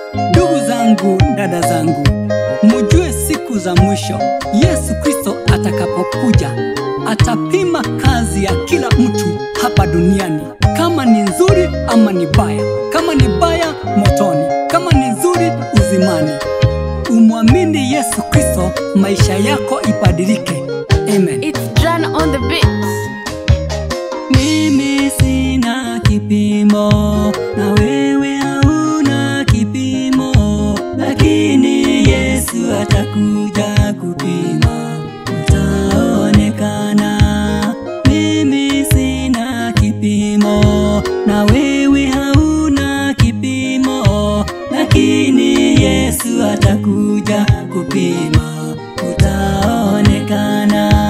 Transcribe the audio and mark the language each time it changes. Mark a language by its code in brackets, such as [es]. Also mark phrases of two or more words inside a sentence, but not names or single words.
[sw] Ndugu zangu, dada zangu, mujue siku za mwisho, Yesu Kristo atakapokuja, atapima kazi ya kila mtu hapa duniani, kama ni nzuri ama ni baya, kama ni baya, motoni, kama ni nzuri, uzimani. Umwamini Yesu Kristo, maisha yako ibadilike. [en] Amen. It's John on the beat. [sw] Mimi sina kipimo, na wewe hauna kipimo, lakini Yesu atakuja kupima, utaonekana. Mimi sina kipimo, na wewe hauna kipimo, lakini Yesu atakuja kupima, utaonekana.